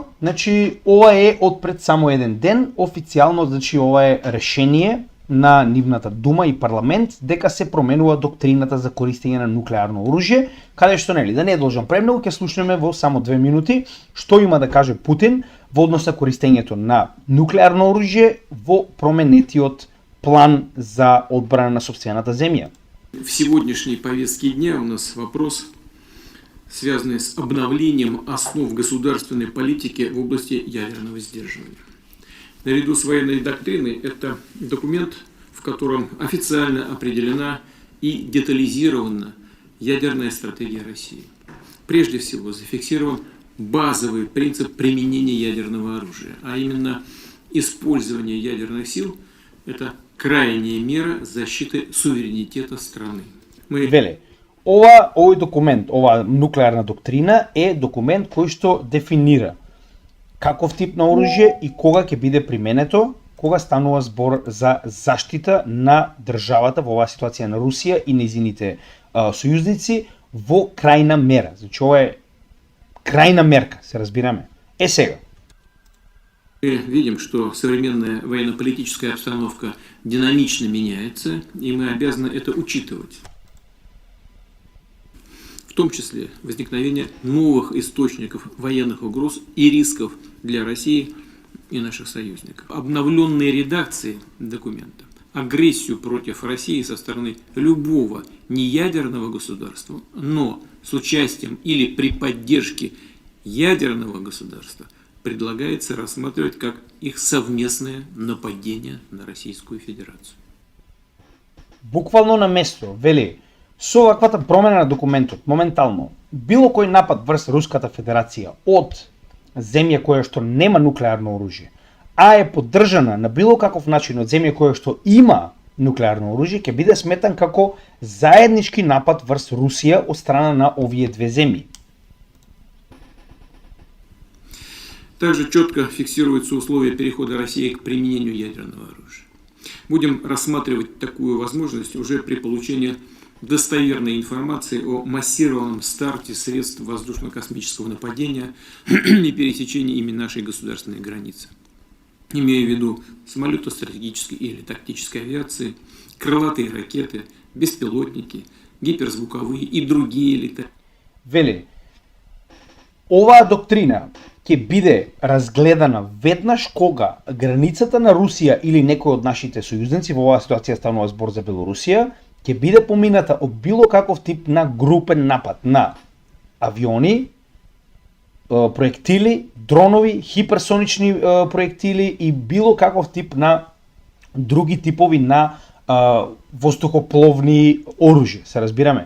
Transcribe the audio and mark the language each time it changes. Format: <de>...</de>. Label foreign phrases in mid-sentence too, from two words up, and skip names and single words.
<mk>Значи, ова е од пред само еден ден, официјално, значи ова е решение на нивната дума и парламент дека се променува доктрината за користење на нуклеарно оружје, каде што нели да не е должен премногу, ќе слушнеме во само 2 минути што има да каже Путин во однос на користењето на нуклеарно оружје во променетиот план за одбрана на сопствената земја.</mk> <ru>В сегодняшней повестке дня у нас вопрос, связанный с обновлением основ государственной политики в области ядерного сдерживания. Наряду с военной доктриной это документ, в котором официально определена и детализирована ядерная стратегия России. Прежде всего зафиксирован базовый принцип применения ядерного оружия, а именно использование ядерных сил – это крайняя мера защиты суверенитета страны.</ru> <mk>Вели, овој документ, ова нуклеарна доктрина е документ кој што дефинира каков тип на оружје и кога ќе биде применето, кога станува збор за заштита на државата, во оваа ситуација на Русија и нејзините сојузници во крајна мера. Значи ова е крајна мерка, се разбираме. Сега.</mk> <ru>Мы видим, что современная военно-политическая обстановка динамично меняется, и мы обязаны это учитывать. В том числе возникновение новых источников военных угроз и рисков для России и наших союзников. Обновленные редакции документа, агрессию против России со стороны любого неядерного государства, но с участием или при поддержке ядерного государства предлагается рассматривать как их совместное нападение на Российскую Федерацию.</ru> <mk>Буквално на место, вели, со ваквата промена на документот, моментално, било кој напад врз Руската Федерација од земја која што нема нуклеарно оружје, а е поддржана на било каков начин од земја која што има нуклеарно оружје, ќе биде сметан како заеднички напад врз Русија од страна на овие две земји.</mk> <ru>Также четко фиксируются условия перехода России к применению ядерного оружия. Будем рассматривать такую возможность уже при получении достоверной информации о массированном старте средств воздушно-космического нападения и пересечении ими нашей государственной границы. Имея в виду самолеты стратегической или тактической авиации, крылатые ракеты, беспилотники, гиперзвуковые и другие летательные.</ru> <mk>Вели, оваа доктрина ќе биде разгледана веднаш кога границата на Русија или некој од нашите сојузници, во оваа ситуација станува збор за Белорусија, ќе биде помината од било каков тип на групен напад на авиони проектили, дронови, хиперсонични проектили и било каков тип на други типови на воздухопловни оружје, се разбираме.</mk>